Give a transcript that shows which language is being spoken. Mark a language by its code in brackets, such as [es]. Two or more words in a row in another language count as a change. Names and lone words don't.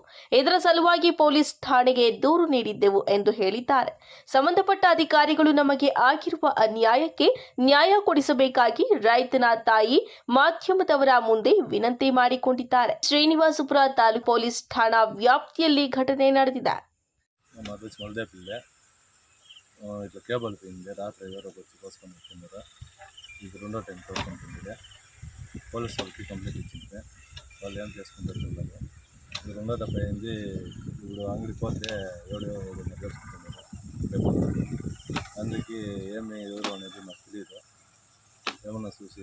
[kn] ಇದರ ಸಲುವಾಗಿ ಪೊಲೀಸ್ ಠಾಣೆಗೆ ದೂರು ನೀಡಿದ್ದೆವು ಎಂದು ಹೇಳಿದ್ದಾರೆ. ಸಂಬಂಧಪಟ್ಟ ಅಧಿಕಾರಿಗಳು ನಮಗೆ ಆಗಿರುವ ಅನ್ಯಾಯಕ್ಕೆ ನ್ಯಾಯ ಕೊಡಿಸಬೇಕಾಗಿ ರೈತನ ತಾಯಿ ಮಾಧ್ಯಮದವರ ಮುಂದೆ ವಿನಂತಿ ಮಾಡಿಕೊಂಡಿದ್ದಾರೆ. ಶ್ರೀನಿವಾಸಪುರ ತಾಲೂಕು ಪೊಲೀಸ್ ಠಾಣಾ ವ್ಯಾಪ್ತಿಯಲ್ಲಿ ಘಟನೆ ನಡೆದಿದೆ. [te] ఇట్లా కేబుల్ పోయింది రాత్రి ఎవరో వచ్చి కోసుకొని వచ్చిందరు ఇది రెండో టైం కోసుకుంటుంది పోలీస్ వాళ్ళకి కంప్లైంట్ ఇచ్చింది వాళ్ళు ఏం చేసుకుంటారు పిల్లలు ఇది రెండో దెబ్బ అయింది ఇప్పుడు అంగడికి పోతే ఎవడో చేసుకుంటున్నారు కేబుల్ అందుకే ఏమి ఎవరు అనేది నాకు తెలియదు ఏమన్నా చూసి